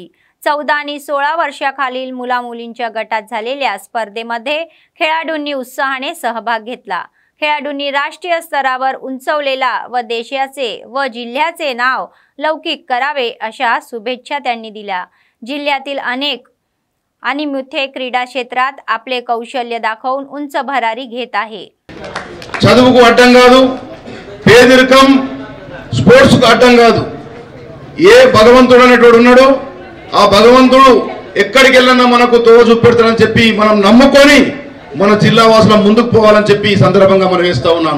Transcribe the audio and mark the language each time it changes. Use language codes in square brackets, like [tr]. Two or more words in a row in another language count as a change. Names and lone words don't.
[mr] 14 आणि 16 वर्षाखालील मुलामुलींच्या गटात झालेल्या स्पर्धेमध्ये खेळाडूंनी उत्साहाने सहभाग घेतला। खेळाडूंनी राष्ट्रीय स्तरावर उंचवलेला व देशाचे व जिल्ह्याचे नाव लौकिक करावे अशा शुभेच्छा त्यांनी दिल्या। जिल्ह्यातील अनेक आणि मुथे क्रीडा क्षेत्रात आपले कौशल्य दाखवून उंच भरारी घेत आहे। [te] చదువుకు అడ్డం కాదు, పేదరికం స్పోర్ట్స్కు అడ్డం కాదు। ఏ భగవంతుడు అనేటోడు ఉన్నాడో ఆ భగవంతుడు ఎక్కడికి వెళ్ళినా మనకు తోవ చూపెడతాడని చెప్పి మనం నమ్ముకొని మన జిల్లా వాసులం ముందుకు పోవాలని చెప్పి ఈ సందర్భంగా మనం వేస్తూ ఉన్నాను।